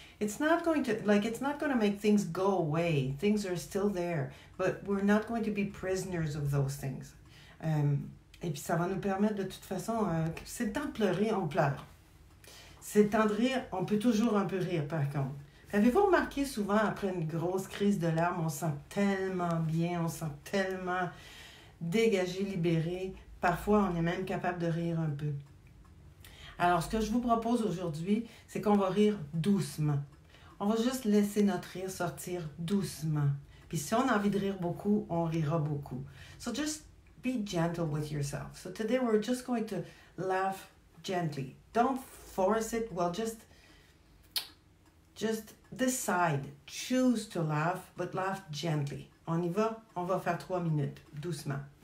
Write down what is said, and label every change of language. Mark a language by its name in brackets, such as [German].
[English] It's not going to make things go away. Things are still there, but we're not going to be prisoners of those things. [French] Et puis ça va nous permettre de toute façon, c'est le temps de pleurer, on pleure. C'est le temps de rire, on peut toujours un peu rire par contre. Avez-vous remarqué souvent après une grosse crise de larmes, on se sent tellement bien, on se sent tellement dégagé, libéré. Parfois, on est même capable de rire un peu. Alors, ce que je vous propose aujourd'hui, c'est qu'on va rire doucement. On va juste laisser notre rire sortir doucement. Puis si on a envie de rire beaucoup, on rira beaucoup. [English] So just be gentle with yourself. So today we're just going to laugh gently. Don't force it. Well, just decide. Choose to laugh, but laugh gently. [French] On y va? On va faire 3 minutes, doucement.